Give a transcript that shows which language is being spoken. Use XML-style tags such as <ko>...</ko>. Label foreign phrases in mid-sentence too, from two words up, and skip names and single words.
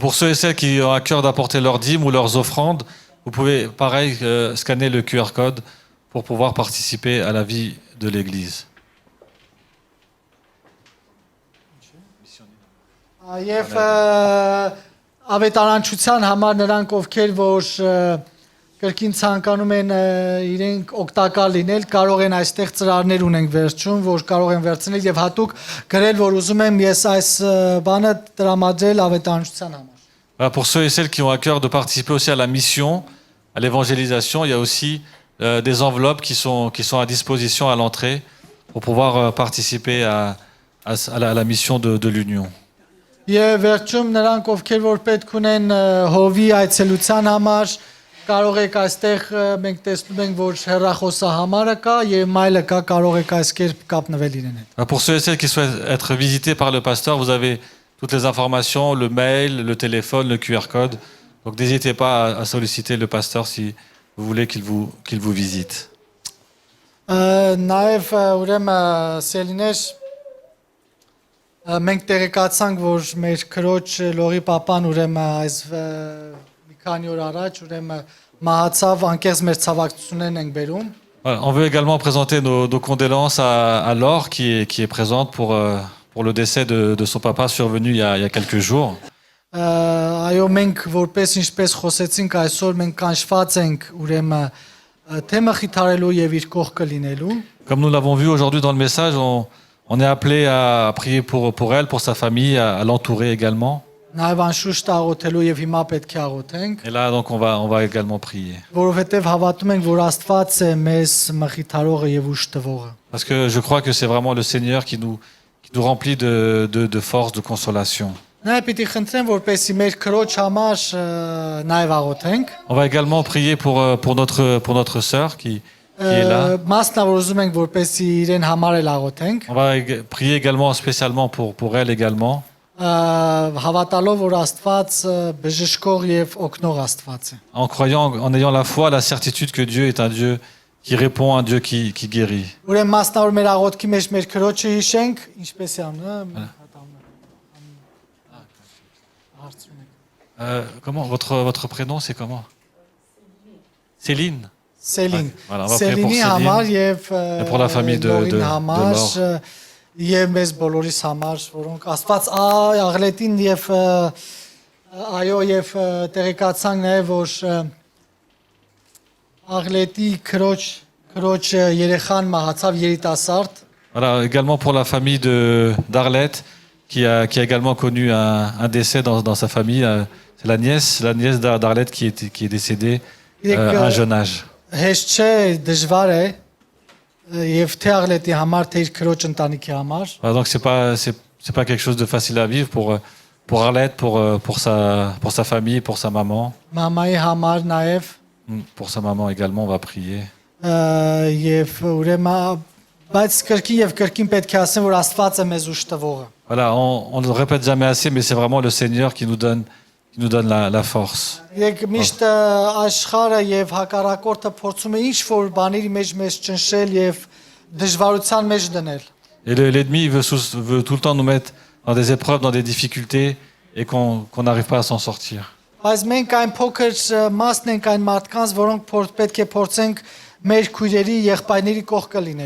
<fr>Pour ceux et celles qui ont à cœur d'apporter leurs dîmes ou leurs offrandes, vous pouvez, pareil, scanner le QR code pour pouvoir participer à la vie de l'Église.</fr> <hy>Եվ ավետարանչության համար նրանք ովքեր որ կրկին ցանկանում են իրենք օգտակար լինել, կարող են այստեղ ծրարներ ունենք վերջում, որ կարող են վերցնել եւ հատուկ գրել, որ ուզում եմ ես այս բանը տրամադրել ավետարանչության համար։</hy> <fr>Pour ceux et celles qui ont à cœur de participer aussi à la mission, à l'évangélisation, il y a aussi des enveloppes qui sont à disposition à l'entrée pour pouvoir participer à la mission de l'Union.</fr> <hy>Եվ վերջում նրանք ովքեր որ պետք ունեն հովի այցելության համար կարող եք այստեղ մենք տեսնում ենք որ հեռախոսը համարը կա եւ մայլը կա կարող եք այս կերպ կապնվել իրեն հետ։</hy> <fr>Pour ceux et celles qui souhaitent être visités par le pasteur, vous avez toutes les informations, le mail, le téléphone, le QR code. Donc n'hésitez pas à solliciter le pasteur si vous voulez qu'il vous visite.</fr> <hy>Նաեւ ուրեմն սելիներ մենք տեղեկացանք որ մեր քրոջ Լողի papan ուրեմն այս մի քանի օր առաջ ուրեմն մահացավ անկեղծ մեր ցավակցություններն ենք բերում։</hy> <fr>On veut également présenter nos condoléances à Laure qui est présente pour le décès de son papa survenu il y a quelques jours.</fr> <hy>Այո մենք որպես ինչպես խոսեցինք այսօր մենք կանչված ենք ուրեմն թեմը խիթարելու եւ իր կողքը լինելու։</hy> <fr>Comme nous l'avons vu aujourd'hui dans le message, on est appelé à prier pour elle, pour sa famille, à l'entourer également.</fr> <hy>Նաեւ անշուշտ աղոթելու եւ հիմա պետք է աղոթենք։</hy> <fr>Et là donc on va également prier.</fr> <hy>Որովհետեւ հավատում ենք որ Աստված է մեզ մխիթարողը եւ ուժ տվողը։</hy> <fr>Parce que je crois que c'est vraiment le Seigneur qui nous remplit de force, de consolation.</fr> <hy>Նաեւ պիտի խնդրեմ որպեսի մեր քրոջ համար նաեւ աղոթենք։</hy> <fr>On va également prier pour notre sœur qui est là.</fr> <hy>Մասնավոր ուզում ենք որպեսի իրեն համար էլ աղոթենք։</hy> <fr>On va prier également spécialement pour elle également.</fr> <hy>Հավատալով որ Աստված բժշկող եւ օգնող Աստված է։</hy> <fr>En croyant, en ayant la foi, la certitude que Dieu est un Dieu qui répond, un Dieu qui guérit.</fr> <hy>Ուրեմն մասնավոր մեր աղոթքի մեջ մեր քրոջը հիշենք, ինչպես է անում։</hy> <fr>Comment votre prénom c'est comment? Céline. Céline. Voilà, on va prier pour Céline Céline.</fr> <hy>համար եւ</hy> <fr>Et pour la famille de Laure.</fr> <hy>Եվ մեզ բոլորիս համար, որոնք Աստված աղլետին եւ այո եւ տեղեկացանք նաեւ որ աղլետի քրոջ երեխան մահացավ երիտասարդ։</hy> <fr>Voilà, également pour la famille d'Arlette qui a également connu un décès dans sa famille. C'est la nièce d'Arlette qui est décédée à un jeune âge.</fr> <hy>Հեշտ չէ, դժվար է եւ թե աղլետի համար թե իր քրոջ ընտանիքի համար։</hy> <fr>Voilà, donc c'est pas quelque chose de facile à vivre pour Arlette, pour sa famille, pour sa maman.</fr> <hy>Մամայի համար նաեւ</hy> <fr>Pour sa maman également, on va prier.</fr> <hy>եւ ուրեմն Բայց կրկին եւ կրկին պետք է ասեմ, որ Աստված է մեզ ուժ տվողը։</hy> <fr>Voilà, on ne le répète jamais assez, mais c'est vraiment le Seigneur qui nous donne la force.</fr> <hy>Եկ միշտ աշխարհը եւ հակառակորդը փորձում է ինչ որ բաների մեջ մեզ ճնշել եւ դժվարության մեջ դնել։</hy> <fr>Et l'ennemi il veut tout le temps nous mettre dans des épreuves, dans des difficultés, et qu'on n'arrive pas à s'en sortir.</fr> <hy>Բայց մենք այն փոքր մասն ենք այն մարդկանց, որոնք պետք է փորձենք մեր քույրերի, եղբայրների կողքը լինել։</hy>